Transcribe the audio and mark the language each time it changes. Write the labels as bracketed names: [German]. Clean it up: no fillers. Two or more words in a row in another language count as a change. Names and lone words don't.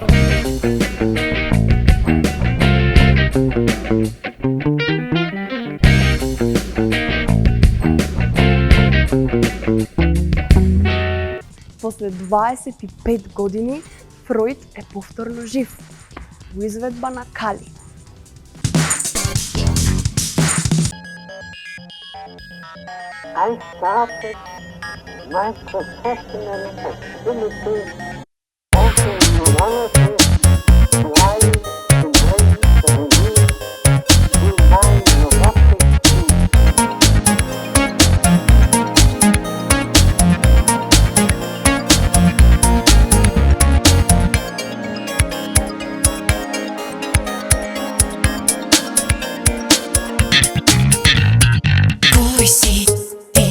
[Macedonian] После 25 години Фројд е повторно жив во изведба на Кали. [English] I started my professional activity also in quality, trying to bring the relief to my neurotic team. [Macedonian] Кој си ти?